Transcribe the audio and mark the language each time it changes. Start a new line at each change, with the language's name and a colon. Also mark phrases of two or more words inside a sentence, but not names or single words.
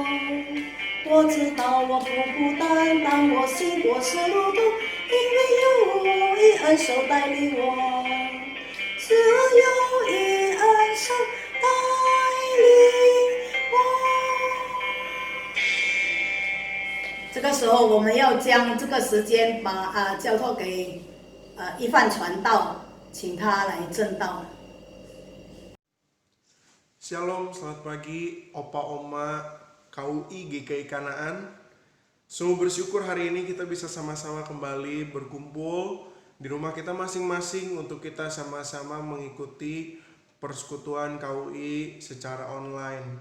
Chinese: 我知道我不孤单，当我行过死路途，因为有一恩手带领我，只有一恩手带领我。这个时候，我们要将这个时间交托给一范传道，请他来证道。
Indonesian: Shalom, selamat pagi Opa Oma KUI GKI Kanaan. Sungguh bersyukur hari ini kita bisa sama-sama kembali berkumpul di rumah kita masing-masing untuk kita sama-sama mengikuti persekutuan KUI secara online.